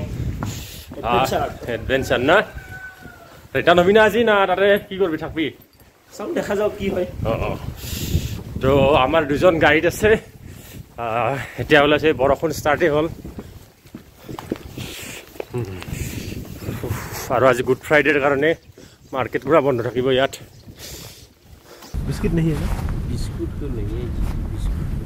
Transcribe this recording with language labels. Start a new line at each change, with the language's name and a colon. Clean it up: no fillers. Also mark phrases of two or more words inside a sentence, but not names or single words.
Assamese: এডভেঞ্চাৰ না ৰিটাৰ্ন হবি না আজি না তাতে কি কৰিবি থাকবি চাও দেখা যাও কি হয় তো আমাৰ দুজন গাইড আছে এতিয়া ওলাইছে বৰষুণ ষ্টাৰ্টেই হ'ল আৰু আজি গুড ফ্ৰাইডেৰ কাৰণে মাৰ্কেট পুৰা বন্ধ থাকিব ইয়াত
Hindi: बिस्किट नहीं है ना बिस्कुट तो नहीं है बिस्कुट